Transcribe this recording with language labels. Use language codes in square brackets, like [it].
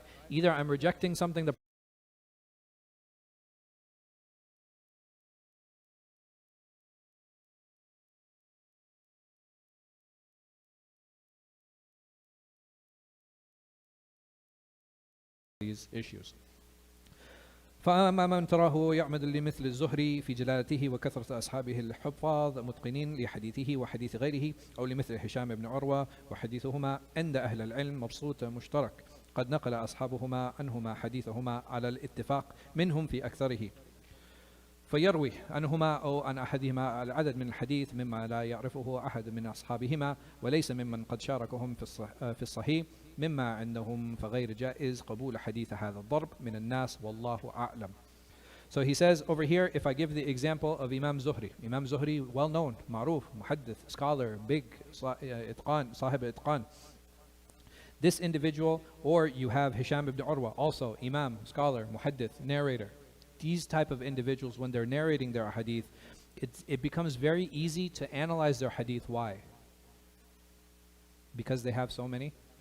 [en] Either I'm rejecting something that these issues. [ar] فأما من تراه يعمد لمثل الزهري في جلالته وكثرة أصحابه الحفاظ متقنين لحديثه وحديث غيره، أو لمثل هشام بن عروة وحديثهما عند أهل العلم مبسوط مشترك قد نقل أصحابهما عنهما حديثهما على الاتفاق منهم في أكثره. فيروي عنهما أو عن أحدهما العدد من الحديث مما لا يعرفه أحد من أصحابهما وليس ممن قد شاركهم في الصحيح مما عندهم فغير جائز قبول حديث هذا الضرب من الناس والله أعلم. [en] So he says over here, if I give the example of Imam Zuhri, well known, معروف, muhaddith, scholar, big, itqan, sahib itqan. This individual, or you have Hisham ibn Urwa, also Imam, scholar, muhaddith, narrator. These type of individuals, when they're narrating their hadith, it becomes very easy to analyze their hadith. Why? Because they have so many.